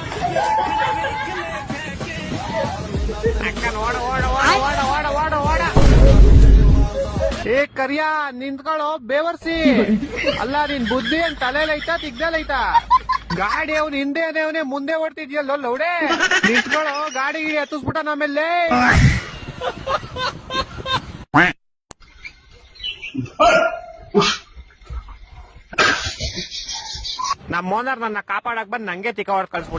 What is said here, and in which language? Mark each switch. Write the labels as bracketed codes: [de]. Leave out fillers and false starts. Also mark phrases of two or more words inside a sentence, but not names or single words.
[kn] ಅಕ್ಕನ್ ಓಡ ಓಡ ಓಡ ಓಡ ಓಡ ಓಡ ಓಡ. ಏ ಕರಿಯಾ ನಿಂತ್ಕೊಳ್ಳೋ ಬೇವರ್ಸಿ. ಅಲ್ಲ ನಿನ್ ಬುದ್ಧಿ ಏನ್ ತಲೆಲೈತಾ ತಿಗ್ದಲೈತಾ? ಗಾಡಿ ಅವ್ನು ಹಿಂದೆ ಅವನೇ ಮುಂದೆ ಓಡ್ತಿದ್ಯಲ್ಲ ಲೌಡೆ. ನಿಂತ್ಕೊಳ್ಳೋ ಗಾಡಿ ಹತ್ತಿಸ್ಬಿಟ್ಟ ನಮ್ಮೆಲ್ಲೇ. ನಮ್ಮ ಓನರ್ ನನ್ನ ಕಾಪಾಡಕ್ ಬಂದ್ ನಂಗೆ ತಿಕ್ಕ ಹೊಡ್ ಕಳ್ಸ್ಬಿಟ್ಟ.